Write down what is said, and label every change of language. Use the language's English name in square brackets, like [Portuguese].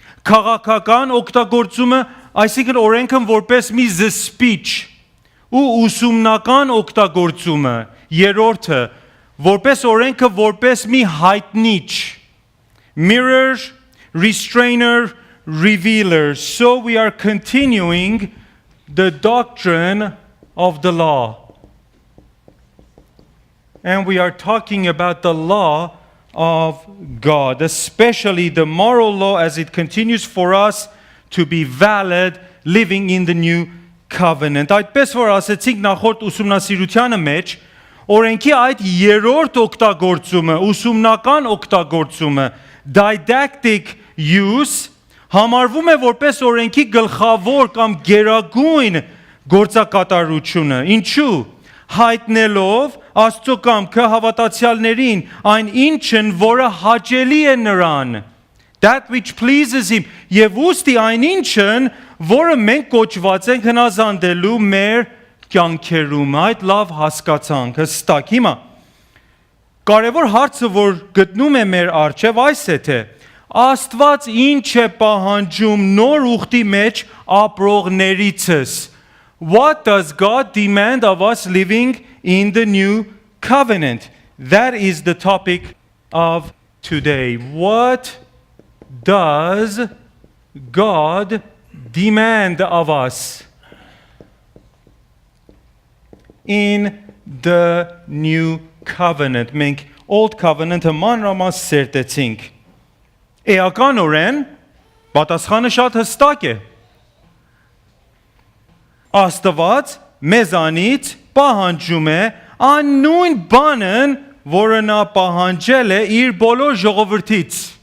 [Armenian] քաղաքական օգտագործումը, այսինքն օրենքը որպես մի speech, ու ուսումնական օգտագործումը, երրորդը, որպես օրենքը որպես մի հայտնիչ, [English] mirror, restrainer, revealer. So we are continuing the doctrine of the law. And we are talking about the law of God, especially the moral law as it continues for us to be valid living in the new covenant. [Armenian] Այդպես որ ասեցինք նախորդ ուսումնասիրությանը մեջ, օրենքի այդ երրորդ օգտագործումը, ուսումնական օգտագործումը, didactic use, համարվում է որպես օրենքի գլխավոր կամ գերագույն գործակատարությունը։ Ինչու՞։ Հայտնելով Աստծո կամքը հավատացյալներին այն ինչն, որը հաճելի է նրան, [English] that which pleases him, [Armenian] եւ ուստի այն ինչն, որը մենք կոչված ենք հնազանդելու մեր կյանքերում։ Այդ լավ հասկացանք, հստակ։ Հիմա կարևոր հարցը, որ գտնում է մեր առջև, այս է թե Աստված ինչ է պահանջում նոր ուխտի մեջ ապրողներիցս։ [English] What does God demand of us living in the new covenant? That is the topic of today. What does God demand of us in the new covenant? [Armenian] Մենք old covenant-ը մանրամաս սերտեցինք։ Էականորեն պատասխանը շատ հստակ է։ Աստված մեզանից պահանջում է աննույն բանն, որը նա պահանջել է իր բոլոր ժողովրդից,